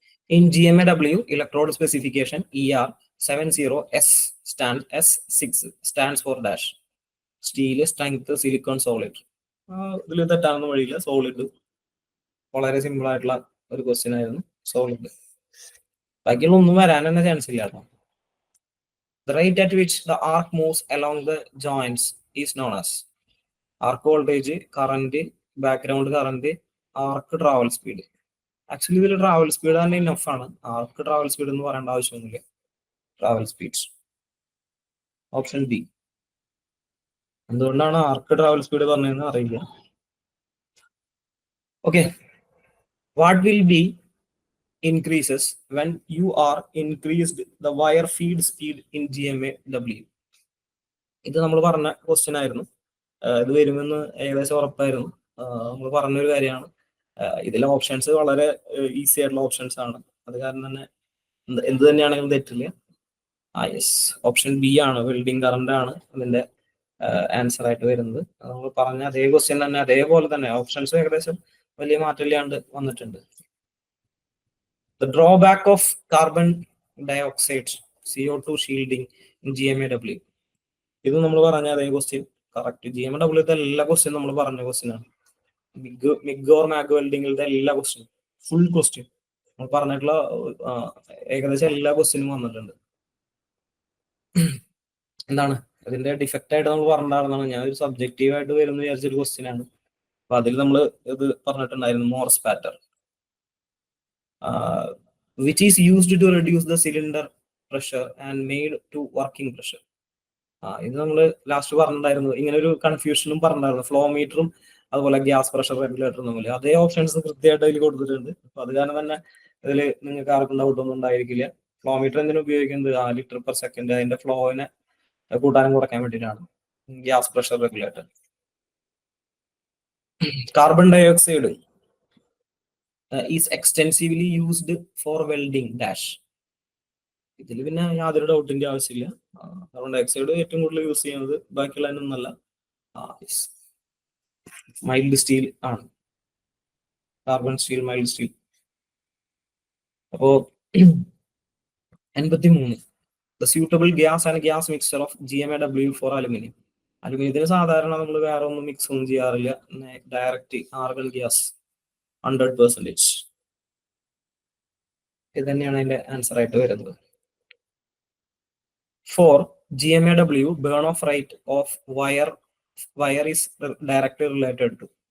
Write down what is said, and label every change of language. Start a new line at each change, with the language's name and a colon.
English: In GMAW electrode specification ER70 S6 stands for dash.
Malayalam: Steel, strength, silicone, solid. ഇതിൽ തെറ്റാണെന്ന് വഴിയില്ല. Solid വളരെ simple ആയിട്ടുള്ള ഒരു ക്വസ്റ്റ്യൻ ആയിരുന്നു. സോളിഡ്. ബാക്കിയുള്ള ഒന്നും വരാൻ തന്നെ ചാൻസ് ഇല്ല കേട്ടോ.
English: The rate at which the arc moves along the joints is known as arc voltage, current, background current, arc travel speed. Actually,
Malayalam: ഇതിൽ
English: travel speed തന്നെ enough ആണ്. Arc travel speed
Malayalam: എന്ന് പറയേണ്ട ആവശ്യമൊന്നുമില്ല.
English: Travel speeds. Option B.
Malayalam: എന്തുകൊണ്ടാണ് ആർക്ക് travel speed പറഞ്ഞതെന്ന് അറിയില്ല.
English: Okay. What will be increases when you are increased the wire feed speed in GMAW?
Malayalam: ഇത് നമ്മൾ പറഞ്ഞ ക്വസ്റ്റ്യൻ ആയിരുന്നു. ഇത് വരുമെന്ന് ഏകദേശം ഉറപ്പായിരുന്നു. നമ്മൾ പറഞ്ഞൊരു കാര്യമാണ്. ഇതിലെ ഓപ്ഷൻസ് വളരെ ഈസി ആയിട്ടുള്ള ഓപ്ഷൻസ് ആണ്. അത് കാരണം തന്നെ എന്ത് തന്നെയാണെങ്കിലും തെറ്റില്ല. യെസ്, ഓപ്ഷൻ ബി ആണ്, വെൽഡിംഗ് കറന്റ് ആണ് അതിന്റെ ആൻസർ ആയിട്ട് വരുന്നത്. നമ്മൾ പറഞ്ഞ അതേ ക്വസ്റ്റ്യൻ തന്നെ അതേപോലെ തന്നെ ഓപ്ഷൻസ് ഏകദേശം വലിയ മാറ്റമില്ലാണ്ട് വന്നിട്ടുണ്ട്.
English: The drawback of carbon dioxide CO2 shielding in GMAW.
Malayalam: ഇത് നമ്മൾ പറഞ്ഞ അതേ ക്വസ്റ്റ്യൻ കറക്റ്റ്. GMAW എല്ലാ ക്വസ്റ്റ്യൻ നമ്മൾ പറഞ്ഞ ക്വസ്റ്റ്യൻ ആണ്. മിഗ് ഓർ മാഗ് വെൽഡിങ്ങിലത്തെ എല്ലാ ക്വസ്റ്റ്യൻ ഫുൾ ക്വസ്റ്റ്യൻ നമ്മൾ പറഞ്ഞിട്ടുള്ള ഏകദേശം എല്ലാ ക്വസ്റ്റ്യനും വന്നിട്ടുണ്ട്. എന്താണ് അതിന്റെ ഡിഫക്റ്റ് ആയിട്ട് നമ്മൾ പറഞ്ഞിട്ടുണ്ടായിരുന്നാണ്. ഞാൻ ഒരു സബ്ജക്റ്റീവ് ആയിട്ട് വരുന്ന വിചാരിച്ചൊരു ക്വസ്റ്റ്യൻ ആണ്. അപ്പൊ അതിൽ നമ്മൾ ഇത് പറഞ്ഞിട്ടുണ്ടായിരുന്നു, Morse pattern
English: which is used to reduce the cylinder pressure and made to working pressure.
Malayalam: ഇത് നമ്മൾ ലാസ്റ്റ് പറഞ്ഞിട്ടുണ്ടായിരുന്നു. ഇങ്ങനെ ഒരു കൺഫ്യൂഷനും പറഞ്ഞിട്ടുണ്ടായിരുന്നു. ഫ്ലോ മീറ്ററും അതുപോലെ ഗ്യാസ് പ്രഷർ റെഗുലേറ്ററും തമ്മിൽ അതേ ഓപ്ഷൻസ് കൃത്യമായിട്ട് അതിൽ കൊടുത്തിട്ടുണ്ട്. അപ്പൊ അത് കാരണം തന്നെ ഇതിൽ നിങ്ങൾക്ക് ആർക്കും ഡൗട്ട് ഒന്നും ഉണ്ടായിരിക്കില്ല. ഫ്ലോ മീറ്റർ എന്തിനാ ഉപയോഗിക്കുന്നത്? ലിറ്റർ പെർ സെക്കൻഡ് അതിന്റെ ഫ്ലോവിനെ കൂട്ടാനും കുറയ്ക്കാൻ വേണ്ടിയിട്ടാണ്. Gas pressure regulator.
English: Carbon dioxide is extensively used for welding dash.
Malayalam: ഇതിൽ പിന്നെ യാതൊരു ഡൗട്ടിന്റെ ആവശ്യമില്ല. കാർബൺ ഡയോക്സൈഡ് ഏറ്റവും കൂടുതൽ യൂസ് ചെയ്യുന്നത് ബാക്കിയുള്ളതിനൊന്നല്ല, മൈൽഡ് സ്റ്റീൽ ആണ്. Carbon steel, mild steel. അപ്പോ 83.
English: The suitable gas and gas mixture of GMAW for aluminium.
Malayalam: അലുമിനിയത്തിന് സാധാരണ നമ്മൾ വേറെ ഒന്നും മിക്സ് ഒന്നും ചെയ്യാറില്ല. Direct argon gas 100%. ഇത് തന്നെയാണ് അതിന്റെ ആൻസർ ആയിട്ട് വരുന്നത്. 4.
English: GMAW burn off rate of wire is directly related to.